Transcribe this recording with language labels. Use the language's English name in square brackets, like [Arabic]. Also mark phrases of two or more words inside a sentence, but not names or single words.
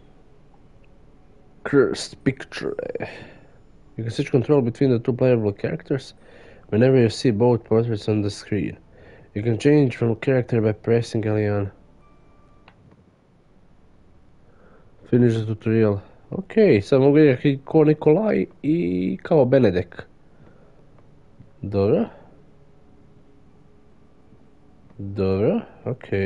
[English] Cursed picture. You can switch control between the two playable characters whenever you see both portraits on the screen. You can change from character by pressing L1. Finish the tutorial. [Croatian] Ok, sad mogu igrati ko Nikolaj i kao Benedek. Dobro. Dobro, ok.